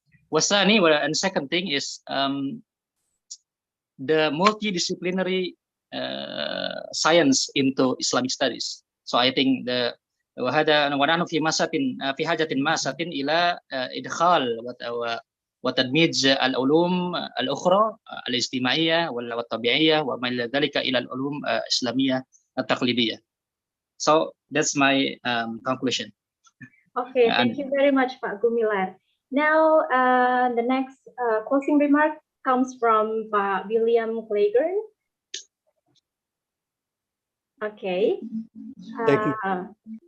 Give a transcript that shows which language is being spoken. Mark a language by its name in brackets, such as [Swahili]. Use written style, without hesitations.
[Arabic] والثاني [English] and second thing is the multidisciplinary science into Islamic studies. So I think [Arabic] وهذا ونحن في حاجة ماسة إلى إدخال وتدميج العلوم الأخرى الاجتماعية والطبيعية وما إلى ذلك إلى العلوم الإسلامية التقليدية. [English] So that's my conclusion. Okay, thank you very much, Pak Gumilar. Now, the next closing remark comes from Pak William Clayburn. Okay. Thank you.